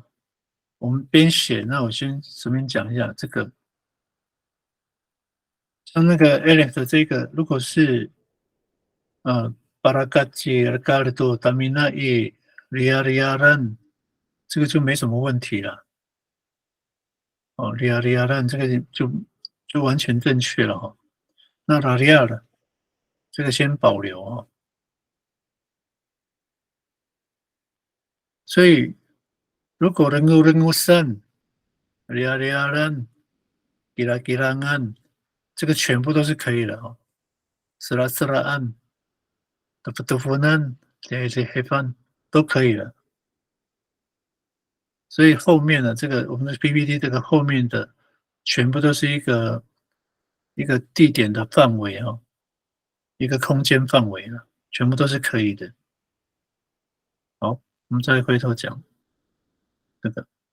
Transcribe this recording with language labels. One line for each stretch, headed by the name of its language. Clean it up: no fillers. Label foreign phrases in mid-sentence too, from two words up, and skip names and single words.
Chinese: 我们边写，那我先随便讲一下这个，像那个 Alex 的这个，如果是巴拉嘎吉尔嘎尔多达米纳伊利亚利亚兰，这个就没什么问题了。哦，利亚利亚兰这个就完全正确了哈。那拉利亚的这个先保留哦。所以如果
Amis: rengusan、liar-liaran、gila-gilangan，
Chinese: 这个全部都是可以的哦。
Amis: sera-seraan、tepu-tepunan、lehe-lehepan
Chinese: 都可以了。所以后面的这个我们的 PPT 这个后面的全部都是一个地点的范围哦，一个空间范围了，全部都是可以的。好，我们再回头讲这个。